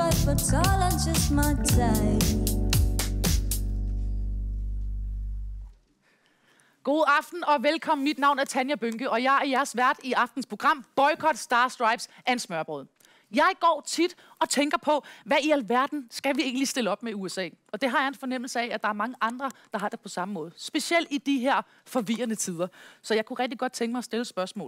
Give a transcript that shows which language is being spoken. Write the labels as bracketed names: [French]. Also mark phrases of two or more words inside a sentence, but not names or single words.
[English] for tall and just my type. [Danish] God aften og velkommen. Mit navn er Tanja Bynke, og jeg er jeres vært i aftens program Boycott, Star Stripes and Smørbrød. Jeg går tit og tænker på, hvad i alverden skal vi egentlig stille op med USA? Og det har jeg en fornemmelse af, at der er mange andre, der har det på samme måde. Specielt i de her forvirrende tider. Så jeg kunne rigtig godt tænke mig at stille spørgsmålet.